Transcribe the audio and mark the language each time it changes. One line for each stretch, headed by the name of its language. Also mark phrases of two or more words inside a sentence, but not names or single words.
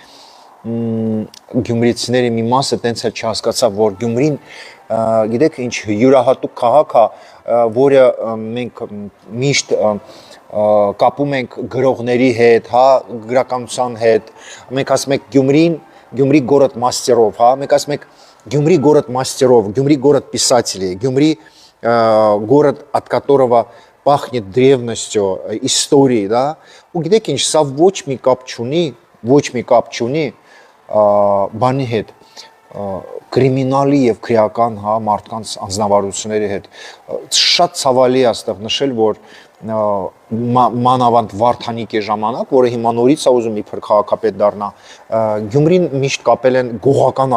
Armenian: գյումրիցիների մի մասը տենց էլ չհասկացավ, որ Գյումրին, գիտեք, ինչ յուրահատուկ քաղաք է, որը մենք միշտ կապում ենք գրողների հետ, հա, գրականության հետ, մենք ասում ենք Գյումրի
Russian: город мастеров,
Armenian: հա, մենք ասում ենք Գյումրի
Russian: город мастеров, Գյումրի город писателей, Գյումրի город, от которого пахнет древностью, историей, да,
Armenian: ու գիտեք ինչ, սա ոչ մի կապ չունի բանի հետ, կրիմինալի եւ քրեական, հա, մարդկանց անձնավարությունների հետ։ Շատ ցավալի է այստեղ նշել, որ մանավանդ Վարդանիկի ժամանակ, որը հիմա նորից է ուզում իբր քաղաքապետ դառնա, Գյումրին միշտ կապել են գողական